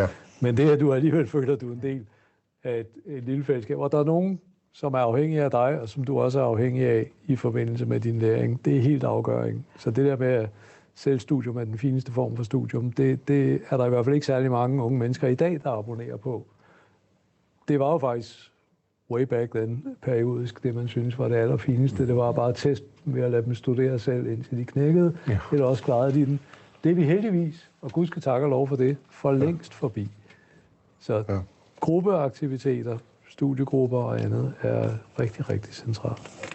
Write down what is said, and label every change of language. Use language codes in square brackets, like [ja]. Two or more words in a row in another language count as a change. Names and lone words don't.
[da] Men det, at du alligevel føler, at du er en del af et lille fællesskab, og der er nogen, som er afhængige af dig, og som du også er afhængig af i forbindelse med din læring, det er helt afgørende. Så det der med at selvstudium er den fineste form for studium, det er der i hvert fald ikke særlig mange unge mennesker i dag, der abonnerer på. Det var jo faktisk [en] way back then, [da] periodisk, det man synes var det allerfineste. Det var bare at teste ved at lade dem studere selv, indtil de knækkede, eller også klarede de den. Det er vi heldigvis, og Gud skal takke og lov for det, for længst forbi. Så gruppeaktiviteter, studiegrupper og andet er rigtig, rigtig centralt.